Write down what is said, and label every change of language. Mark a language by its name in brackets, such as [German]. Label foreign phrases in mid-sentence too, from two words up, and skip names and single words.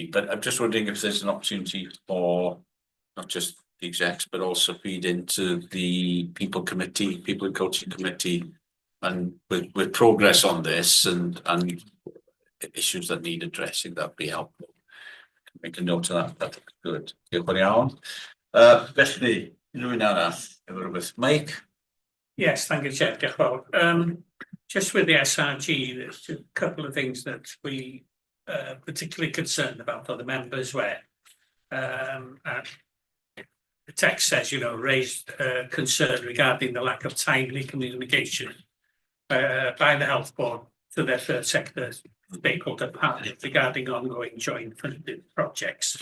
[English] But I'm just wondering if there's an opportunity for not just the execs, but also feed into the people and coaching committee, and with progress on this and issues that need addressing, that'd be helpful. Make a note of that. That'd be good. [Welsh] Diolch yn iawn. Felly, rhywun arall efo rhywbeth. Mike? [English] Yes, thank you, Chair. [Welsh] Diolch yn fawr. [English] Just with the SRG, there's a couple of things that we particularly concerned about other members where the text says, raised concern regarding the lack of timely communication by the health board to their third sector stakeholder partner regarding ongoing joint funded projects.